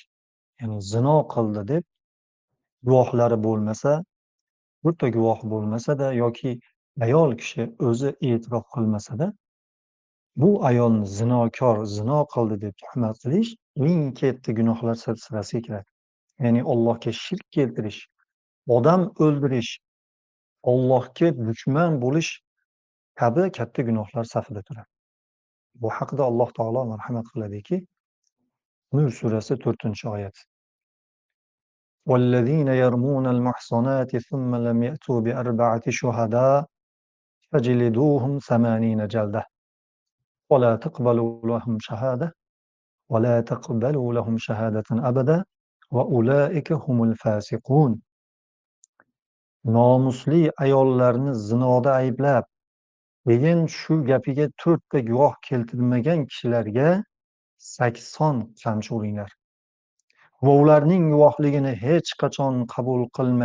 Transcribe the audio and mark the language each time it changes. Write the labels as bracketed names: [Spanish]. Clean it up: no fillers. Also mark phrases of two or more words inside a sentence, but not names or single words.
[Uzbek] Ya'ni zino qildi deb guvohlari bo'lmasa, birorta guvoh bo'lmasa-da yoki ayol kishi o'zi e'tirof qilmasa-da, bu ayolni zinokor, zino qildi deb tuhmat qilish eng katta gunohlar silsilasiga kiradi. Ya'ni Allohga shirk keltirish, odam o'ldirish, Allohga dushman bo'lish kabi katta gunohlar safida turadi. Bu haqida Alloh taolo marhamat qiladiki, Nur surasi 4-oyat. [Arabic] والذين يرمون المحصنات ثم لم يأتوا بأربعة شهداء فجلدوهم 80 جلدة ولا تقبلوا لهم شهادة ولا تقبلوا لهم شهادة أبدا وأولئك هم الفاسقون. [Uzbek] Nomusli ayollarni zinoda ayblab, keyin shu gapiga 4 ta guvoh keltirmagan kishilarga 80 qamchi uringlar. Va ularning guvohligini hech qachon qabul qilmang.